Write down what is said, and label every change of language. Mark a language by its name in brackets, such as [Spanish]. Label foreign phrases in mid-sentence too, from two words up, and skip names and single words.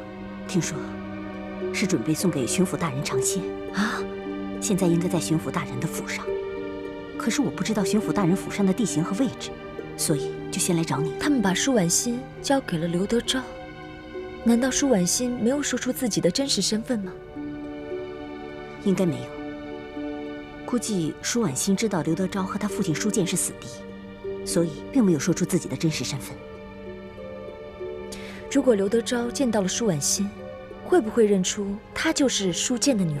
[Chinese] 聽說是準備送給巡撫大人嘗鮮啊，現在應該在巡撫大人的府上。可是我不知道巡撫大人府上的地形和位置，所以就先來找你。他們把舒婉心交給了劉德昭，難道舒婉心沒有說出自己的真實身份嗎？應該沒有。估計舒婉心知道劉德昭和他父親舒建是死敵，所以並沒有說出自己的真實身份。如果劉德昭見到了舒婉心，會不會認出她就是舒建的女兒？